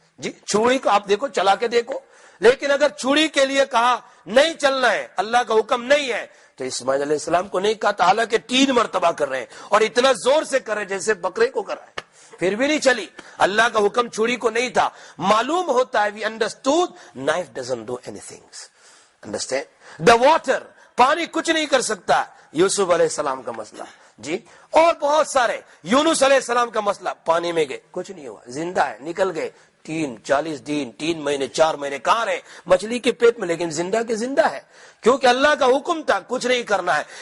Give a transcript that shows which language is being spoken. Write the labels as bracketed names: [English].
[Urdu] جی چوڑی کو آپ دیکھو، چلا کے دیکھو، لیکن اگر چوڑی کے لیے کہا نہیں چلنا ہے، اللہ کا حکم نہیں ہے، تو اسماعیل علیہ السلام کو نہیں کہا، حالانکہ 3 مرتبہ کر رہے ہیں اور اتنا زور سے کر رہے ہیں جیسے بکرے کو کر رہے ہیں، پھر بھی نہیں چلی. اللہ کا حکم چوڑی کو نہیں تھا. معلوم ہوتا ہے [English] we understood knife doesn't do anything. Understand? The water، [Urdu] پانی کچھ نہیں کر سکتا. یوسف علیہ السلام کا مسئلہ جی، اور بہت سارے. یونس علیہ السلام کا مسئلہ، پانی میں گئے کچھ نہیں ہوا، زندہ ہے، نکل گئے. 40 دن 3 مہینے 4 مہینے کہاں رہے؟ مچھلی کے پیٹ میں، لیکن زندہ کے زندہ ہے، کیونکہ اللہ کا حکم تھا کچھ نہیں کرنا ہے.